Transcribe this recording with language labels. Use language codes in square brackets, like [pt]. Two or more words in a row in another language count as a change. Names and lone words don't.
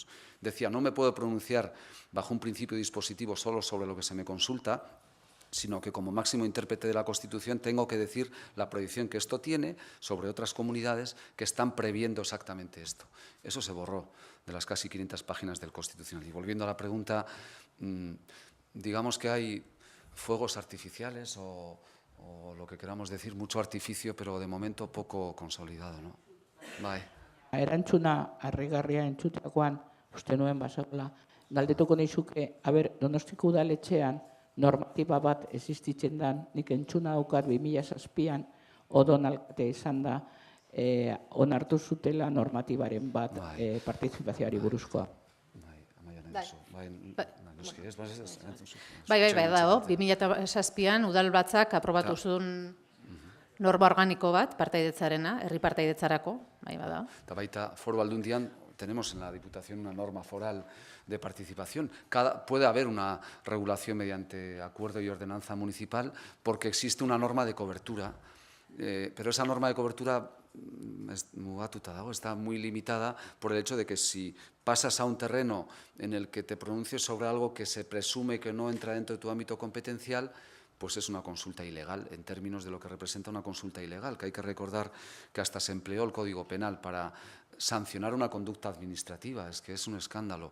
[es] Decía, no me puedo pronunciar bajo un principio dispositivo solo sobre lo que se me consulta, sino que como máximo intérprete de la Constitución tengo que decir la proyección que esto tiene sobre otras comunidades que están previendo exactamente esto. Eso se borró de las casi 500 páginas del Constitucional. Y volviendo a la pregunta, digamos que hay fuegos artificiales o lo que queramos decir, mucho artificio, pero de momento poco consolidado, ¿no? [eu] Bai. Erantzuna harrigarria entzutakoan, uste nuen basagola, galdetuko nizuke, Donostiko udaletxean, normatiba bat existitzen dan, nik entzuna daukat 2007an, Odon alkate izan da, onartu zutela normatibaren bat partizipazioari buruzkoa. Bai, dago. 2007an udalbatzak aprobatu zuen norma organiko bat, partaidetzarena, herri partaidetzarako, bai, bada. Eta baita foru aldundian, [es] tenemos en la Diputación una norma foral de participación. Puede haber una regulación mediante acuerdo y ordenanza municipal porque existe una norma de cobertura, pero esa norma de cobertura está muy limitada por el hecho de que si pasas a un terreno en el que te pronuncies sobre algo que se presume que no entra dentro de tu ámbito competencial, pues es una consulta ilegal, en términos de lo que representa una consulta ilegal, que hay que recordar que hasta se empleó el Código Penal para sancionar una conducta administrativa, es que es un escándalo.